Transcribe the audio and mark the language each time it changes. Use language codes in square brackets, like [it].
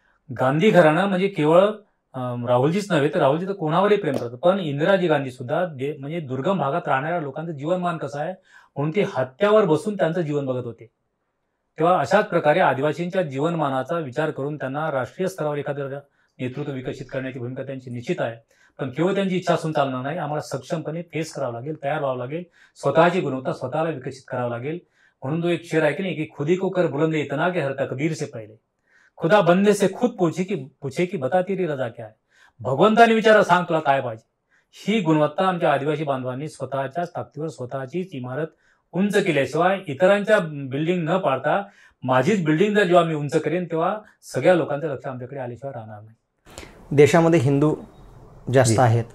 [mr] गांधी घराणं म्हणजे केवळ राहुलजीच नव्हे तर राहुलजी तर कोणावरही प्रेम करतात, पण इंदिराजी गांधी सुद्धा म्हणजे दुर्गम भागात राहणाऱ्या लोकांचं जीवनमान कसं आहे म्हणून ते हत्यावर बसून त्यांचं जीवन बघत होते. तेव्हा अशाच प्रकारे आदिवासींच्या जीवनमानाचा विचार करून त्यांना राष्ट्रीय स्तरावर एखादं नेतृत्व विकसित करण्याची भूमिका त्यांची निश्चित आहे. पण केवळ त्यांची इच्छा असून चालणार नाही, आम्हाला सक्षमपणे फेस करावं लागेल, तयार व्हावं लागेल, स्वतःची गुणवत्ता स्वतःला विकसित करावं लागेल. म्हणून तो एक शेर आहे की नाही की [hi] खुदी को कर बुलंद इतना के हर तकदीर से पहिले, खुदा बंदे से खुद पूछे की बता तेरी रजा क्या है. [mr] भगवंताने विचारा सांग तुला काय पाहिजे. ही गुणवत्ता आमच्या आदिवासी बांधवांनी स्वतःच्याच ताकदीवर स्वतःचीच इमारत उंच केल्याशिवाय इतरांच्या बिल्डिंग न पाडता माझीच बिल्डिंग जर जेव्हा मी उंच करेन तेव्हा सगळ्या लोकांचं लक्ष आमच्याकडे आल्याशिवाय राहणार नाही. देशामध्ये हिंदू जास्त आहेत,